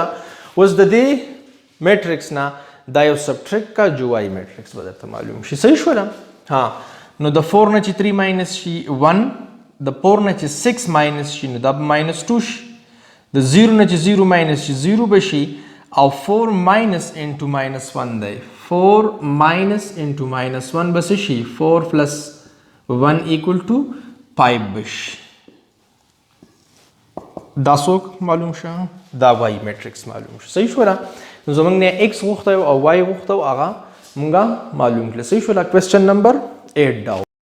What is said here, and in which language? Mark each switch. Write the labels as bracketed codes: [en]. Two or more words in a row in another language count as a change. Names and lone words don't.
[ps] اوس د دې میټرکس نه دا یو سبټریکټ کا جو [en] y matrix [ps] به درته معلوم شي. صحیح شولا؟ ها نو د 4 نه چې 3 ماینس شي 1، د 4 نه چې 6 ماینس شي نو دا به ماینس 2 شي، د 0 نه چې 0 ماینس شي 0 بشي او [en] 4 minus into minus 1 [ps] دی، [en] 4 minus into minus 1 [ps] بس شي [en] 4 plus 1 equal to 5 [ps] بشي. دا څوک معلوم شه؟ دا [en] y matrix [ps] معلوم شه. صحیح شولا؟ نو زموږ نه x غوښته او y غوښته هغه مونږه معلوم کړل. صحیح شولا؟ [en] question number [ps] 8 دا